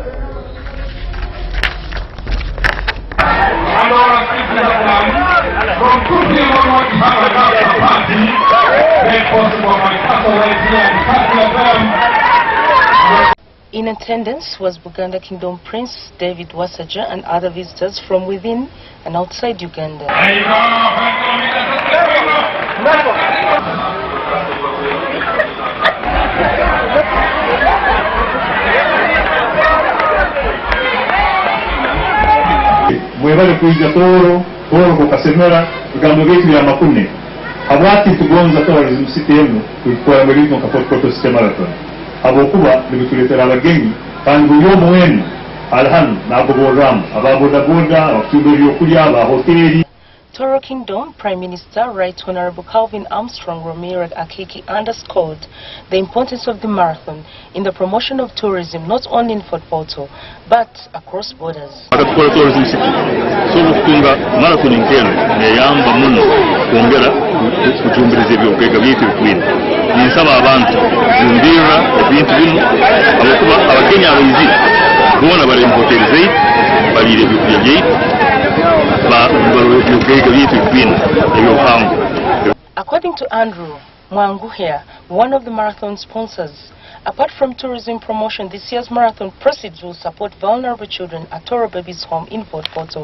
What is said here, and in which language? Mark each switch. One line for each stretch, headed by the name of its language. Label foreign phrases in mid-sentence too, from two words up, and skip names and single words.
English: In attendance was Buganda Kingdom Prince David Wasaja and other visitors from within and outside Uganda.
Tooro: Mwebale kuija Toro kukasemera bigambo byetu bya makune abati tugonza
English: tourism city
Tooro: yenu kuikora muri no Fort Portal City Marathon abokuba nibituletera abagenyi kandi buli omu wenu alhan naboboramu ababodaboda abakubiri okulya abahoteli.
English: Toro Kingdom Prime Minister Right Honorable Calvin Armstrong Romire Akiki underscored the importance of the marathon in the promotion of tourism not only in Fort Portal but across borders. Tourism city
Tooro: so kutunga marathon nkeno neyamba muno kwongera kujumbiriza ebyokwega byetu bikwina ninsaba abantu kujumbira ebintu bino abakuba abakenya abayizi bona bali mu hoteli zetu balire ebyokulya byetu.
English: According to Andrew Mwangu here, one of the marathon sponsors, apart from tourism promotion, this year's marathon proceeds will support vulnerable children at Toro Babies Home in Fort Portal.